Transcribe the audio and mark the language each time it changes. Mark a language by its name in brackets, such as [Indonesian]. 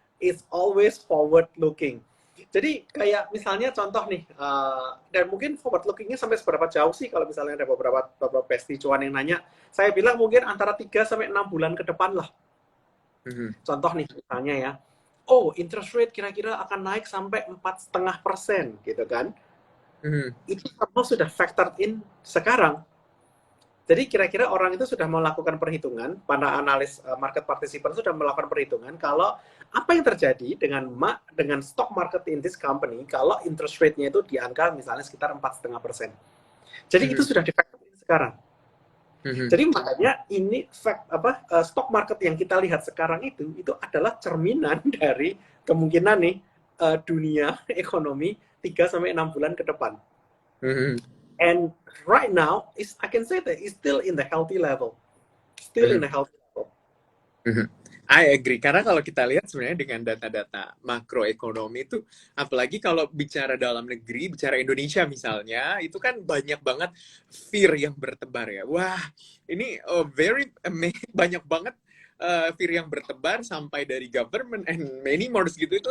[English] It's always forward looking. [Indonesian] Jadi kayak misalnya contoh nih, dan mungkin forward lookingnya sampai seberapa jauh sih, kalau misalnya ada beberapa pesti cuan yang nanya, saya bilang mungkin antara 3-6 bulan ke depan lah. Contoh nih misalnya ya, interest rate kira-kira akan naik sampai 4,5% gitu kan. Itu semua sudah factored in sekarang. Jadi kira-kira orang itu sudah melakukan perhitungan, para analis market participant sudah melakukan perhitungan kalau apa yang terjadi dengan [English] stock market in this company [Indonesian] kalau interest rate-nya itu di angka misalnya sekitar 4,5%. Jadi itu sudah di factor in sekarang. Jadi makanya ini stock market yang kita lihat sekarang itu adalah cerminan dari kemungkinan nih dunia ekonomi 3-6 bulan ke depan. [English] And right now, I can say that it's still in the healthy level. Still in the healthy level. I agree, [Indonesian] karena kalau kita lihat sebenarnya dengan data-data makroekonomi itu, apalagi kalau bicara dalam negeri, bicara Indonesia misalnya, itu kan banyak banget fear yang bertebar ya. Wah, ini banyak banget fear yang bertebar sampai dari [English] government and many more [Indonesian] gitu.